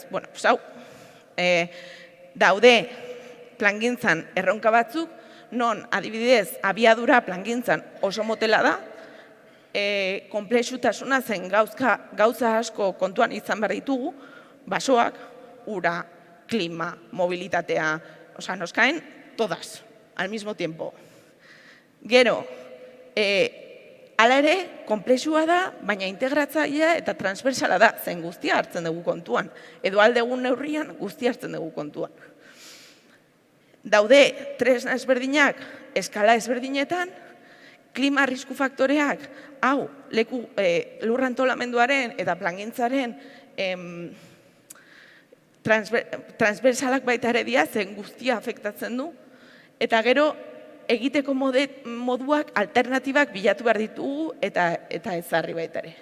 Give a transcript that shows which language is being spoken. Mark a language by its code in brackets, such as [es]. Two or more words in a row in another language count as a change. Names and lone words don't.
[eu] Bueno, hau, daude plangintzan erronka batzuk, non adibidez abiadura plangintzan oso motela da, konplexutasuna zen gauza asko kontuan izan behar ditugu, basoak, ura, klima, mobilitatea, [es] nos caen todas, al mismo tiempo. [eu] Gero, hala ere, konplexua da, baina integratzailea eta transversala da, zen guztia hartzen dugu kontuan, edo aldegun neurrian guztia hartzen dugu kontuan. Daude, tresna ezberdinak, eskala ezberdinetan, klima arrisku faktoreak, hau, lurrantolamenduaren eta plangintzaren transversalak baita ere dira, zen guztia afektatzen du, eta gero, egiteko moduak alternatibak bilatu behar ditugu eta ezarri baita ere.